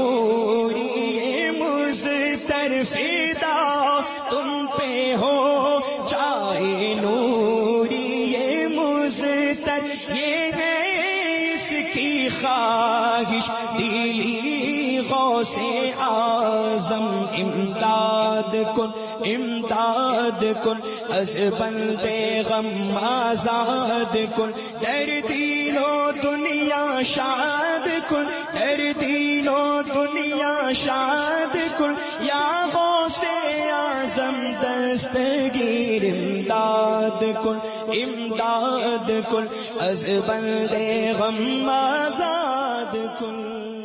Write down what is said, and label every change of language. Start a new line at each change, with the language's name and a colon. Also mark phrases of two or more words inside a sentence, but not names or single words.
Urdu: نوری مزتر، فدا تم پہ ہو جائے نوری مزتر، یہ ہے اس کی خواہش دلی غوث اعظم،
Persian: امداد کن امداد کن ازبند غم آزاد کن، در دین و دنیا شاد کن، در دین و دنیا شاد کن، یا غوث اعظم دستگیر امداد کن امداد کن ازبند غم آزاد کن۔